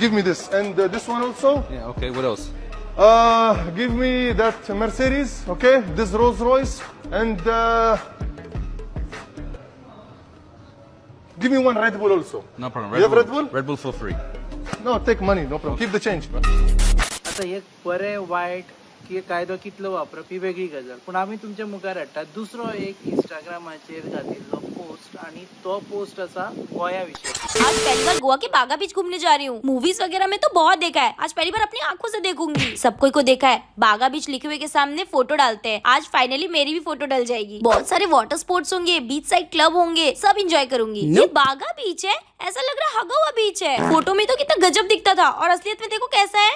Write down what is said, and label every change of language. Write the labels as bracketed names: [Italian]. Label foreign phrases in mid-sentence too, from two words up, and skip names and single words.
[English] Give me this, and this one also. Yeah, okay, what else? Give me that Mercedes, okay? This Rolls Royce, and give me one Red Bull also. No problem. You have Red Bull? Red Bull for free. No, take money, no problem. Keep the change. [Konkani] आता एक बरें वायट की कायदो कितलो वापरप ही वेगळी गजाल, पूण आमी तुमच्या मुखार हाडटा दुसरो एक इंस्टाग्रामाचेर घातिल्लो पोस्ट, आणि तो पोस्ट आसा गोंया विशीं. [Hindi] आज पहली बार गोवा के बागा बीच घूमने जा रही हूँ. मूवीज वगैरह में तो बहुत देखा है, आज पहली बार अपनी आंखों से देखूंगी. सब कोई को देखा है, बागा बीच लिखे हुए के सामने फोटो डालते हैं. आज फाइनली मेरी भी फोटो डल जाएगी. बहुत सारे [English] water sports [Hindi] होंगे, [English] beach side club [Hindi] होंगे, सब एंजॉय करूंगी. ये बागा बीच है, ऐसा लग रहा हगा हुआ बीच है. फोटो में तो कितना गजब दिखता था, और असलियत में देखो कैसा है.